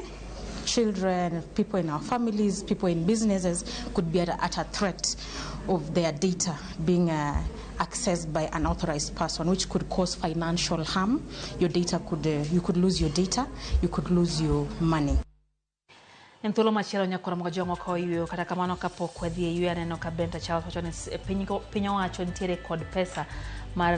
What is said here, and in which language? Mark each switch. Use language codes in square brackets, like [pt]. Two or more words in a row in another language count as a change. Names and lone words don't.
[en] Children, people in our families, people in businesses could be at a threat of their data being accessed by an unauthorized person, which could cause financial harm. Your data could, you could lose your data, you could lose your money. [luo] En thuolo machielo nyakora mga jomo ko yuyo kata kamano kapok wadhi e yuyo aneno ka Benta Charles wacho ni piny owacho nitiere kod pesa mar